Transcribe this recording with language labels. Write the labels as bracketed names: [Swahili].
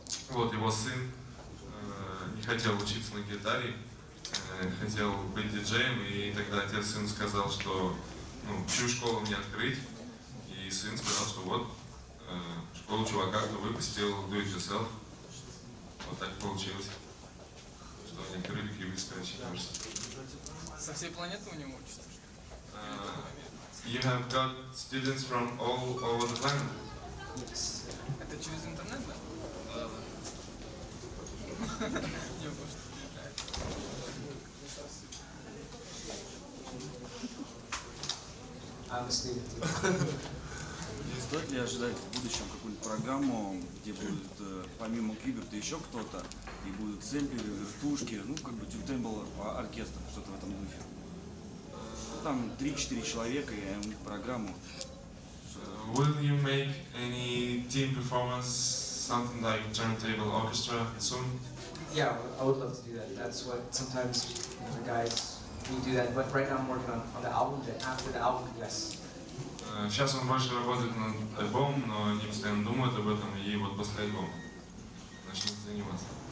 [Russian] Вот его сын не хотел учиться на гитаре, хотел быть диджеем, и тогда отец сыну сказал, что чью школу мне открыть, и сын сказал, что вот школу чувака, кто выпустил Do It Yourself. Вот так получилось, что они открыли Qbert Master-class. Со всей планеты у него учатся? [English] You have got students from all over the planet. [Russian] Это через интернет, да? Да. [English] I'm a student. [Russian] Стоит ли ожидать в будущем какую-нибудь программу, где будет помимо Qbert еще кто-то, и будут сэмплеры, вертушки, ну как бы тюртейбл оркестр, что-то в этом духе? Там 3-4 человека и у них программу. [English] Will you make any team performance, something like turntable orchestra soon? Yeah, I would love to do that. That's what sometimes the guys will do that. But right now I'm working on the album. Then after the album, yes. [Russian] Сейчас он больше работает над альбомом, но они постоянно думают об этом, и вот после альбома начнут заниматься.